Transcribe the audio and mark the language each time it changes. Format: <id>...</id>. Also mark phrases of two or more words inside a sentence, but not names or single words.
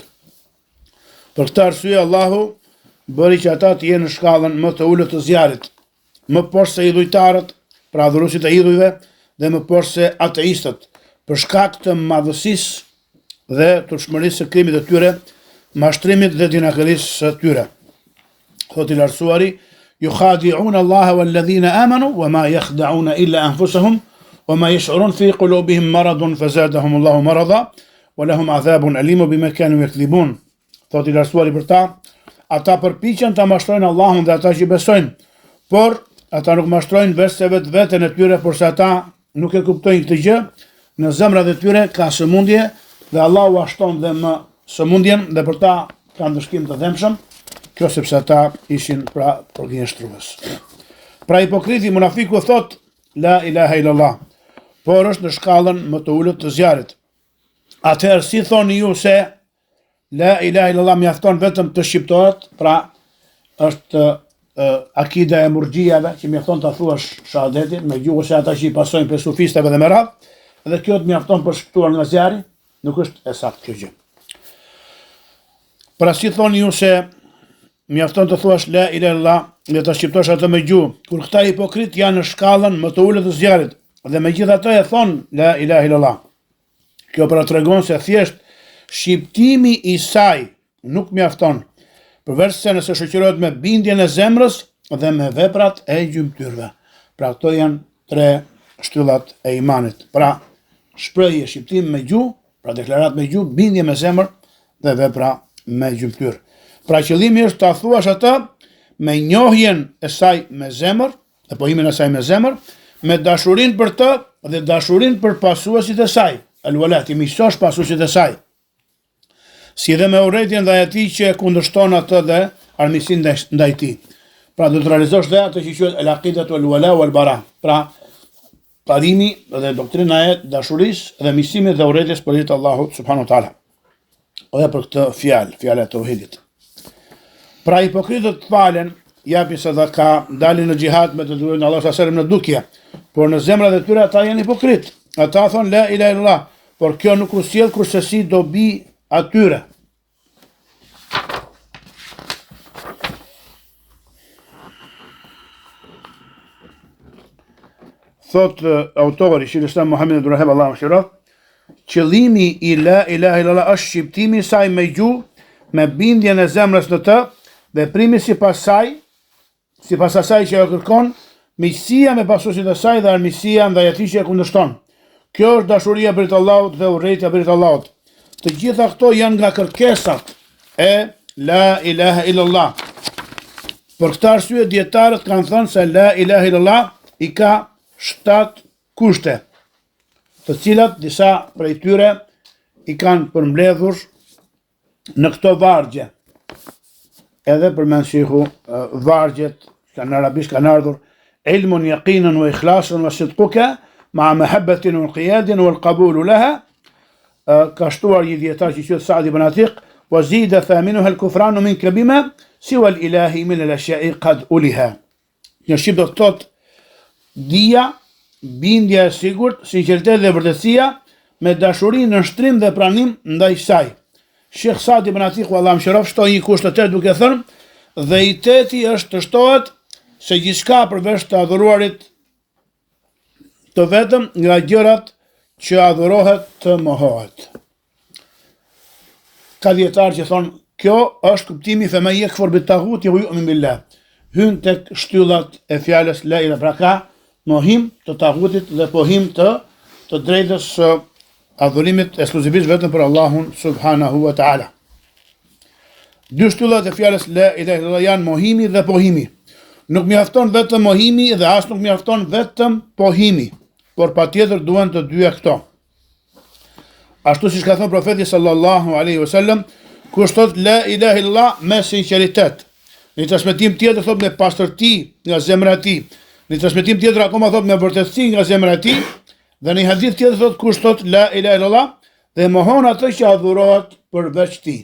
<sq>Për këtë arsye Allahu bëri që ata të jenë në shkallën më të ulët të zjarrit, më poshtë se idhujtarët, pra adhuruesit e idhujve, dhe më poshtë se ateistët, për shkak të madhësisë dhe turpshmërisë së krimit të tyre, mashtrimit dhe dinakërisë së tyre. Thot i lartësuari,</sq> <ar>يخادعون الله والذين آمنوا وما يخدعون إلا أنفسهم وما يشعرون في قلوبهم مرض فزادهم الله مرضا ولهم عذاب أليم بما كانوا يكذبون.</ar> <sq>Thot i lartësuari për ta, ata përpiqen ta mashtrojnë Allahun dhe ata që besojnë, por ata nuk mashtrojnë vetë veten e tyre, por se ata nuk e kuptojnë këtë gjë. Në zemrat e tyre ka sëmundje dhe Allahu ashton dhe më sëmundjen dhe për ta kanë dëshkim të dhemshëm. Kjo sepse ata ishin pra përgjigjëstrues. Pra hipokriti munafiku thot</sq> <ar>لا إله إلا الله,</ar> <sq>por është në shkallën më të ulët të zjarrit. Atëherë si thoni ju se</sq> <ar>لا إله إلا الله</ar> <sq>mjafton vetëm të shqiptohet, pra është akida e murxhiave që mjafton ta thuash shahadetin me gjuhë se ata që i pasojnë për sufistëve dhe me radhë, dhe kjo të mjafton për shpëtuar nga zjarri, nuk është e saktë kjo gjë. Pra si thoni ju se mjafton të thuash</sq> <ar>لا إله إلا الله</ar> <sq>dhe ta shqiptosh atë me gjuhë, kur këta hipokrit janë në shkallën më të ulët të zjarrit dhe megjithatë e thon</sq> <ar>لا إله إلا الله.</ar> <sq>Kjo pra tregon se thjesht shqiptimi i saj nuk mjafton, përveç se nëse shoqërohet me bindjen e zemrës dhe me veprat e gjymtyrve. Pra këto janë tre shtyllat e imanit. Pra shprehje, shqiptim me gjuhë, pra deklarat me gjuhë, bindje me zemër dhe vepra me gjymtyr. Pra qëllimi është ta thuash atë me njohjen e saj me zemër, dhe pohimin e saj me zemër, me dashurinë për të dhe dashurinë për pasuesit e saj. Al-wala, ti miqësosh pasuesit e saj. Si dhe me urrëtitjen ndaj atij që kundërshton atë dhe armiqsinë ndaj tij. Pra do të realizosh dhe atë që quhet</sq> <ar>العقيدة الولاء والبراء.</ar> <sq>Pra parimi dhe doktrina e dashurisë dhe miqësimit dhe urrëties për hir të Allahut</sq> <ar>سبحانه وتعالى.</ar> <sq>Edhe për këtë fjala e tauhidit. Pra hipokritët falen, japin sadaka, dalin në xhihad me të dërguarin Allah</sq> <ar>صلى الله عليه وسلم</ar> <sq>në dukje, por në zemrat e tyre ata janë hipokrit. Ata thon</sq> <ar>لا إله إلا الله,</ar> <sq>por kjo nuk u sjell kurse si dobi atyre. Thot autori Sheikhul Muhammed ibn Rahim Allahu shiraf, qëllimi i</sq> <ar>لا إله إلا الله</ar> <sq>është shqiptimi i saj me gjuhë, me bindjen e zemrës në të, veprimi sipas asaj që e kërkon, miqësia me pasuesit e saj dhe armiqësia ndaj atij që e kundërshton. Kjo është dashuria për Allahut dhe urrëtia për Allahut. Të gjitha këto janë nga kërkesat e</sq> <ar>لا إله إلا الله.</ar> <sq>Për këtë arsye dietarët kanë thënë se</sq> <ar>لا إله إلا الله</ar> <sq>i ka 7 kushte, të cilat disa prej tyre i kanë përmbledhur në këto vargje. Edhe përmend shehu vargjet që në arabisht kanë ardhur</sq> <ar>علما يقينا وإخلاصا وصدقك مع محبة وانقياد والقبول لها.</ar> <sq>Ka shtuar një dietar që quhet Saad ibn Atiq,</sq> <ar>وزيد ثامنها الكفران منك بما سوى الإله من الأشياء قد ألها.</ar> <sq>Në shqip do të thotë dia, bindja e sigurt, sinqeriteti dhe vërtetësia me dashuri, nënshtrim dhe pranim ndaj saj. Sheikh Saad ibn Atiq Allahu mëshiroft shtoi një kusht të tërë duke thënë, dhe i teti është të shtohet se gjithçka përveç të adhuruarit të vetëm nga gjërat që adhurohet të mohohet. Ka dietar që thonë, kjo është kuptimi</sq> <ar>فمن يكفر بالطاغوت يؤمن بالله.</ar> <sq>Hyn tek shtyllat e fjalës</sq> <ar>لا إله,</ar> <sq>pra ka mohim të taghutit dhe pohim të drejtës adhurimit ekskluzivisht vetëm për Allahun</sq> <ar>سبحانه وتعالى.</ar> <sq>Dy shtyllat e fjalës</sq> <ar>لا إله إلا الله</ar> <sq>janë mohimi dhe pohimi. Nuk mjafton vetëm mohimi dhe as nuk mjafton vetëm pohimi, por patjetër duhen të dyja këto. Ashtu siç ka thënë profeti</sq> <ar>صلى الله عليه وسلم,</ar> <sq>kush thot</sq> <ar>لا إله إلا الله</ar> <sq>me sinqeritet, në transmetim tjetër thot me pastërti nga zemra e tij, në transmetim tjetër akoma thot me vërtetësi nga zemra e tij, dhe në hadith tjetër thot kush thot</sq> <ar>لا إله إلا الله</ar> <sq>dhe mohon atë që adhurohet përveç tij.</sq>